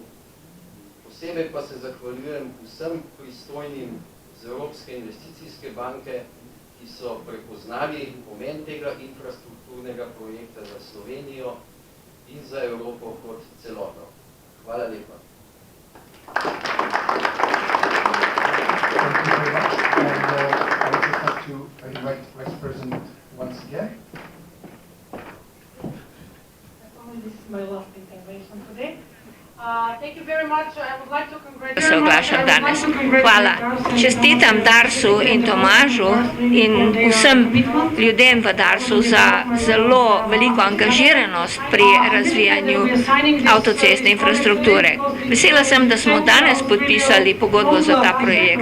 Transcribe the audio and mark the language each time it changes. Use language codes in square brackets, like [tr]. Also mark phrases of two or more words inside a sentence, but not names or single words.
[sl] Posebej pa se zahvaljujem vsem pristojnim z Evropske investicijske banke, ki so prepoznali pomen tega infrastrukturnega projekta za Slovenijo in za Evropo kot celoto. Hvala lepa. [en] Thank you very much. And I would just like to invite Vice President once again. This is my last intervention today. Thank you very much. I would like to congratulate. [sl] Se oglašam danes. Hvala. Čestitam Darsu in Tomažu in vsem ljudem v Darsu za zelo veliko angažiranost pri razvijanju avtocestne infrastrukture. Vesela sem, da smo danes podpisali pogodbo za ta projekt.